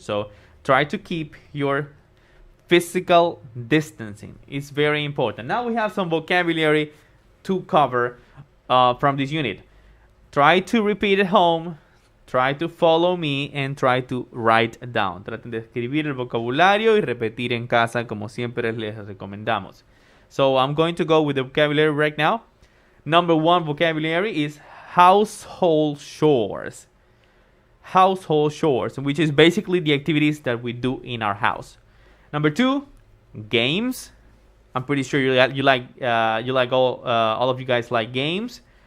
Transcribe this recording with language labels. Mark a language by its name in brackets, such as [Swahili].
[English] So try to keep your physical distancing. It's very important. Now we have some vocabulary to cover from this unit. Try to repeat at home, try to follow me, and try to write down. [Spanish] Traten de escribir el vocabulario y repetir en casa como siempre les recomendamos. [English] So I'm going to go with the vocabulary right now. Number 1 vocabulary is household chores. Household chores, which is basically the activities that we do in our house. Number 2, games. I'm pretty sure you like all of you guys like games.